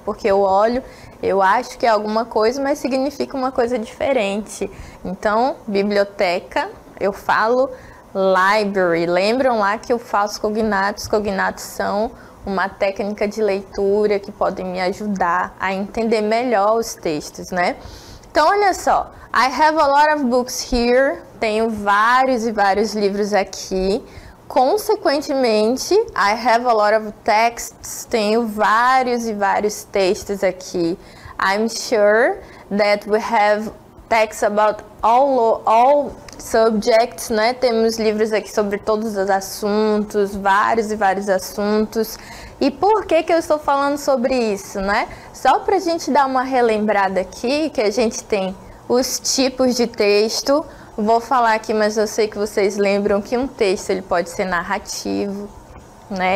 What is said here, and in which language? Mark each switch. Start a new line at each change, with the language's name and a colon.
Portuguese: Porque eu olho, eu acho que é alguma coisa, mas significa uma coisa diferente. Então, biblioteca, eu falo library. Lembram lá que o falso cognato, os cognatos são uma técnica de leitura que podem me ajudar a entender melhor os textos, né? Então, olha só.
English: I have a lot of books here.
Portuguese: Tenho vários e vários livros aqui.
English: Consequentemente, I have a lot of texts.
Portuguese: Tenho vários e vários textos aqui.
English: I'm sure that we have texts about all subjects, né?
Portuguese: Temos livros aqui sobre todos os assuntos, vários e vários assuntos. E por que eu estou falando sobre isso, né? Só para a gente dar uma relembrada aqui, que a gente tem os tipos de texto. Vou falar aqui, mas eu sei que vocês lembram que um texto ele pode ser narrativo, né?